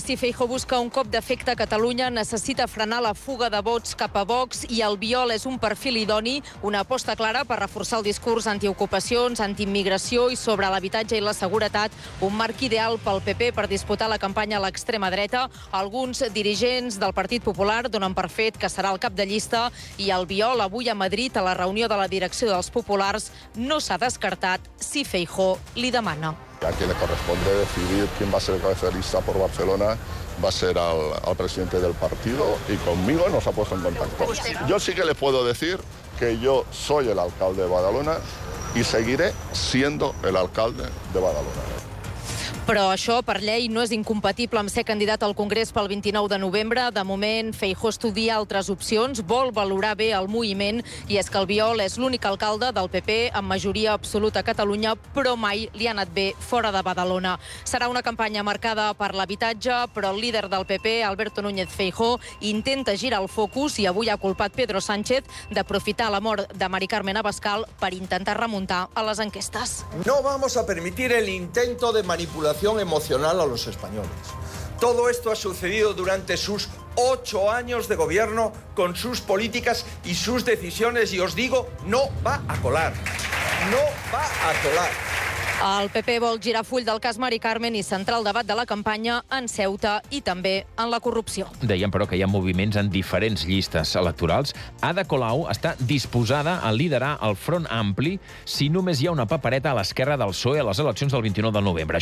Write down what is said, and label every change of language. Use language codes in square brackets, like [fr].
[ca] Si Feijóo busca un cop d'efecte a Catalunya, necessita frenar la fuga de vots cap a Vox, i Albiol és un perfil idoni, una aposta clara per reforçar el discurs antiocupacions, antiimmigració i sobre l'habitatge i la seguretat, un marc ideal pel PP per disputar la campanya a l'extrema dreta. Alguns dirigents del Partit Popular donen per fet que serà el cap de llista, i Albiol avui a Madrid, a la reunió de la direcció dels Populars, no s'ha descartat si Feijóo li demana. [es] A qui le corresponde decidir quién va a ser el cabeza de lista por Barcelona va a ser al presidente del partido, y conmigo nos ha puesto en contacto. Yo sí que le puedo decir que yo soy el alcalde de Badalona y seguiré siendo el alcalde de Badalona. [ca] Però això, per llei, no és incompatible amb ser candidat al Congrés pel 29 de novembre. De moment, Feijóo estudia altres opcions, vol valorar bé el moviment, i és que Albiol és l'únic alcalde del PP amb majoria absoluta a Catalunya, però mai li ha anat bé fora de Badalona. Serà una campanya marcada per l'habitatge, però el líder del PP, Alberto Núñez Feijóo, intenta girar el focus, i avui ha culpat Pedro Sánchez d'aprofitar la mort de Mari Carmen Abascal per intentar remuntar a les enquestes. [es] No vamos a permitir el intento de manipular emocional a los españoles. Todo esto ha sucedido durante sus 8 años de gobierno con sus políticas y sus decisiones, y os digo, no va a colar. No va a colar. [ca] El PP vol girar full del cas Mari Carmen i centrar el debat de la campanya en Ceuta i també en la corrupció. Dèiem, però, que hi ha moviments en diferents llistes electorals. Ada Colau està disposada a liderar el Front Ampli si només hi ha una papereta a l'esquerra del PSOE a les eleccions del 29 de novembre.